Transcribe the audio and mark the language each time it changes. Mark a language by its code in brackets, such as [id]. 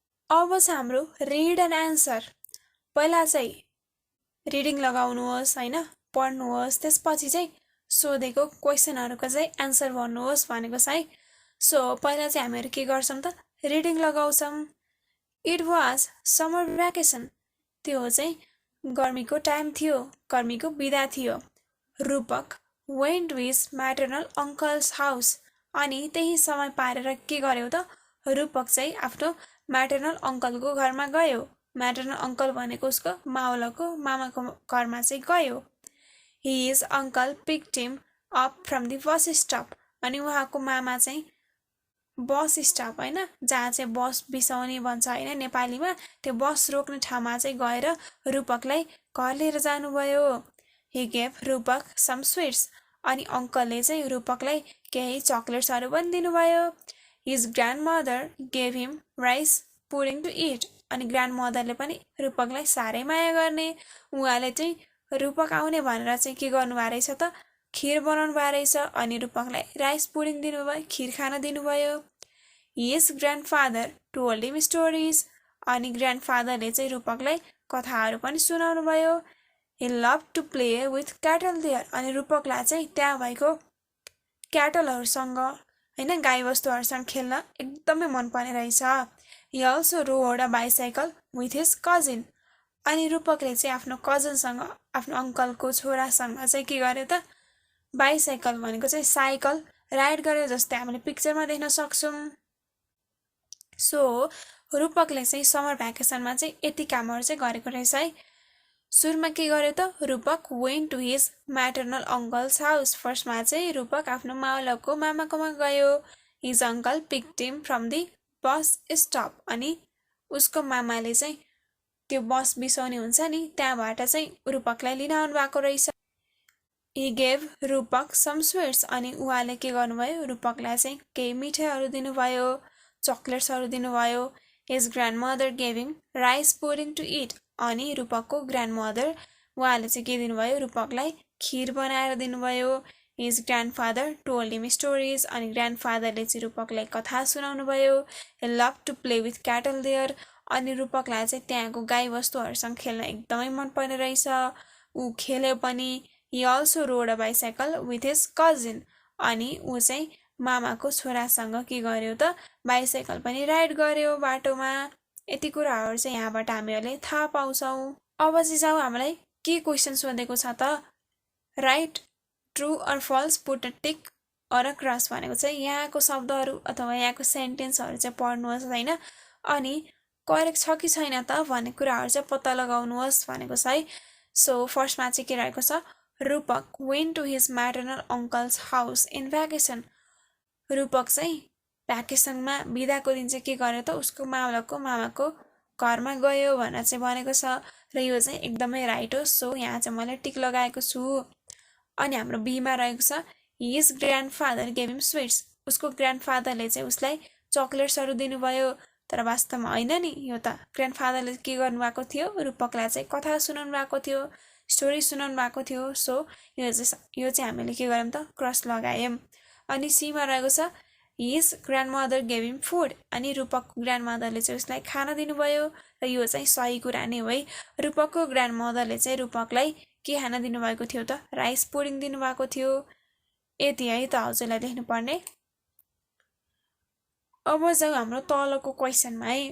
[ne] अब छ हाम्रो रिड एन्ड एन्सर। पहिला चाहिँ रिडिङ लगाउनुहोस् हैन, पढ्नुहोस्, त्यसपछि चाहिँ सोधेको क्वेशनहरुको चाहिँ एन्सर भन्नुहोस् भनेको छ है। सो पहिला चाहिँ हामीहरु के गर्छौं त reading लगाउँछौं। [en] It was summer vacation. [ne] त्यो चाहिँ गर्मीको टाइम थियो, गर्मीको बिदा थियो। [en] Rupak went to his maternal uncle's house। [ne] अनि त्यही समय पारेर के गर्यो त रूपक चाहिँ आफ्नो म्याटर्नल अंकलको घरमा गयो। म्याटर्नल अंकल भनेको उसको मावलको मामाको घरमा चाहिँ गयो। [en] His uncle picked him up from the bus stop। [ne] अनि उहाँको मामा चाहिँ बस स्टप हैन, जहाँ चाहिँ बस बिसाउने भन्छ हैन नेपालीमा, त्यो बस रोक्ने ठाउँमा चाहिँ गएर रूपकलाई घर लिएर जानुभयो। [en] He gave Rupak some sweets। [ne] अनि अंकलले चाहिँ रूपकलाई केही चकलेट्सहरु पनि दिनुभयो। [en] His grandmother gave him rice pudding to eat। [ne] अनि ग्रान्डमदरले पनि रूपकलाई सारै माया गर्ने। उहाँले चाहिँ रूपक आउने भनेर चाहिँ के गर्नुभएको रहेछ त खीर बनाउनु भएको रहेछ। अनि रूपकलाई राइस पुडिङ दिनुभयो, खीर खान दिनुभयो। [en] His grandfather told him stories। [ne] अनि ग्रान्डफादरले चाहिँ रूपकलाई कथाहरु पनि सुनाउनु भयो। [en] He loved to play with cattle there। [ne] अनि रूपकलाई चाहिँ त्यहाँ भएको क्याटलहरुसँग हैन गाईवस्तुहरुसँग खेल्न एकदमै मन पर्ने रहेछ। [en] He also rode a bicycle with his cousin। [ne] अनि रूपकले चाहिँ आफ्नो कजनसँग आफ्नो अंकलको छोरासँग चाहिँ के गर्यो त बाइसाइकल भनेको चाहिँ साइकल राइड गर्यो, जस्तै हामीले पिक्चरमा देख्न सक्छौं। सो रूपकले चाहिँ समर भ्याकेसनमा चाहिँ यति कामहरु चाहिँ गरेको रहेछ है। सुरुमा के गर्यो त रूपक [en] went to his maternal uncle's house। [ne] फर्स्टमा चाहिँ रूपक आफ्नो मावलको मामाकोमा गयो। [en] His uncle picked him from the bus stop। [ne] अनि उसको मामाले चाहिँ त्यो बस बिसाउने हुन्छ नि त्यहाँबाट चाहिँ रूपकलाई लिन आउनु भएको रहेछ। [en] He gave Rupak some sweets। [ne] अनि उहाँले के गर्नुभयो रूपकलाई चाहिँ केही मिठाईहरु दिनुभयो, चकलेट्सहरु दिनुभयो। [en] His grandmother gave him rice pudding to eat। [ne] अनि रूपकको ग्रान्डमदर उहाँले चाहिँ के दिनुभयो रूपकलाई खीर बनाएर दिनुभयो। [en] His grandfather told him stories। [ne] अनि ग्रान्डफादरले चाहिँ रूपकलाई कथा सुनाउनु भयो। [en] He loved to play with cattle there। [ne] अनि रूपकलाई चाहिँ त्यहाँको गाईवस्तुहरुसँग खेल्न एकदमै मन पर्ने रहेछ। उ खेल्यो पनि। [en] He also rode a bicycle with his cousin। [ne] अनि उ चाहिँ मामाको छोरासँग के गर्यो त बाइसाइकल पनि राइड गर्यो बाटोमा। यति कुराहरु चाहिँ यहाँबाट हामीले थाहा पाउँछौं। अब चाहिँ जाऊ हामीलाई के क्वेशन सोधेको छ त [en] right true or false put a tick or a cross [ne] भनेको चाहिँ यहाँको शब्दहरु अथवा यहाँको सेन्टेन्सहरु चाहिँ पढ्नुहोस् हैन, अनि करेक्ट छ कि छैन त भन्ने कुराहरु चाहिँ पत्ता लगाउनुहोस् भनेको छ है। सो फर्स्टमा चाहिँ के रहेको छ [en] Rupak went to his maternal uncle's house in vacation। [ne] रूपक चाहिँ भ्याकेसनमा बिदाको दिन चाहिँ के गर्यो त उसको मावलको मामाको घरमा गयो भनेर चाहिँ भनेको छ र यो चाहिँ एकदमै राइट हो। सो यहाँ चाहिँ मैले टिक लगाएको छु। अनि हाम्रो बी मा रहेको छ [en] his grandfather gave him sweets। [ne] उसको ग्रान्डफादरले चाहिँ उसलाई चकलेट्सहरु दिनुभयो, तर वास्तवमा हैन नि, यो त ग्रान्डफादरले के गर्नु भएको थियो रूपकलाई चाहिँ कथा सुनाउनु भएको थियो, स्टोरी सुनाउनु भएको थियो। सो यो चाहिँ हामीले के गर्यौं त क्रस लगायौं। अनि सी मा रहेको छ [en] his grandmother gave him food। [ne] अनि रूपकको ग्रान्डमदरले चाहिँ उसलाई खाना दिनुभयो र यो चाहिँ सही कुरा नै हो है। रूपकको ग्रान्डमदरले चाहिँ रूपकलाई के खाना दिनुभएको थियो त राइस पुडिङ दिनुभएको थियो। यति है त हजुरलाई लेख्नु पर्ने। अब जाउँ हाम्रो तलको क्वेसनमा है।